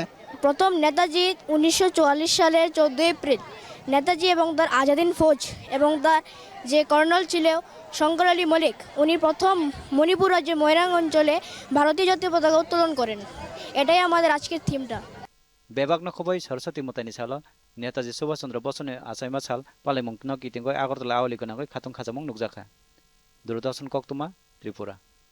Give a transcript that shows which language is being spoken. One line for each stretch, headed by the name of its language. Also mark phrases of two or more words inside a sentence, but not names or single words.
Bangla: প্রথম নেতাজি 1944 সালের 14 এপ্রিল নেতাজি এবং তার আজাদিন ফৌজ এবং তার যে কর্নেল ছিল শঙ্কর আলী মল্লিক উনি প্রথম মণিপুর রাজ্যের ময়রাং অঞ্চলে ভারতীয় জাতীয় পতাকা উত্তোলন করেন এটাই আমাদের আজকের থিমটা
Kok Borok: बेबागनो खबै सरस्वती मुतानि साल नेताजी सुभाष चंद्र बसुनि आसाइमा साल पालेमुंगनो किटिंगय आगरतला आवलिगनागै खाथुं खाजामुं नुकजाखा दूरदर्शन कक्तुमा त्रिपुरा।